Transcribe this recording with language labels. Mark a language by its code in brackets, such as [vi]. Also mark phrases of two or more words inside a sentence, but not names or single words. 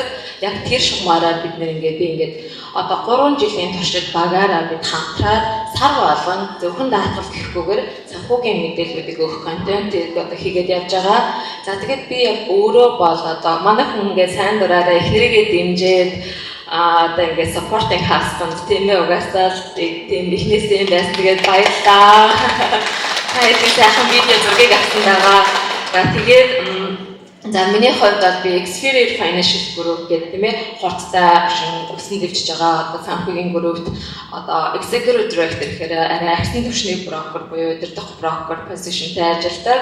[mn] Яг тэр шугамаараа бид нэр ингээд би ингээд одоо 3 жилийн туршид багаараа бид хамтраад сар болгон зөвхөн даатгал гэхгүйгээр санхүүгийн мэдээллүүдийг өгөх контентыг одоо хийгээд явж байгаа. За тэгээд би яг өөрөө бол одоо манай хүн ингээд сайн дураараа эхнэрийгээ дэмжиж одоо ингээд [en] supporting husband [mn] тийм ээ угаасаа тийм ихнээсээ байсан. Тэгээд баярлалаа. Хайртай сайхан видео зургийг авсан байгаа. За тэгээд за миний хувьд бол би Experience Financial Group гэдэг тийм ээ хурцтай өсөн дэвжиж байгаа одоо санхүүгийн группт одоо [en] Executive Director [mn] гэхээр арай агшны түвшний брокер буюу удирдах брокер позишнтэй ажилладаг.